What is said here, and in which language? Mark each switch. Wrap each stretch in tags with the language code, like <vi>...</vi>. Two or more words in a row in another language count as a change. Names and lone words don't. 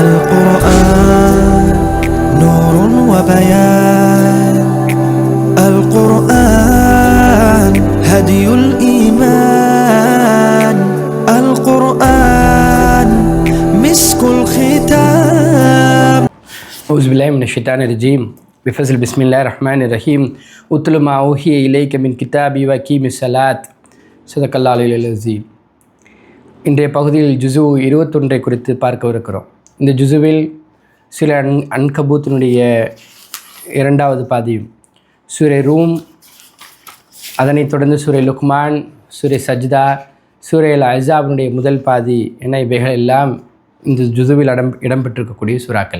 <ar>القرآن نور وبيان القرآن هدي الإيمان القرآن مسك الختام. أعوذ بالله من الشيطان الرجيم بفضل بسم الله الرحمن الرحيم اتل ما أوحي إليك من الكتاب وأقم الصلاة صدق الله العلي العظيم.</ar> <ta>இன்றைய பகுதியில் ஜுஸு 21 குறித்து பார்க்கவிருக்கிறோம். இந்த ஜுஸுவில் சில அன்கபூத்தினுடைய இரண்டாவது பாதியும், சூரை ரூம், அதனைத் தொடர்ந்து சூரை லுக்மான், சூரை சஜ்தா, சூரை அல் அஹ்ஸாபினுடைய முதல் பாதி என இவைகள் எல்லாம் இந்த ஜுஸுவில் இடம்பெற்றிருக்கக்கூடிய சூறாக்கள்.</ta>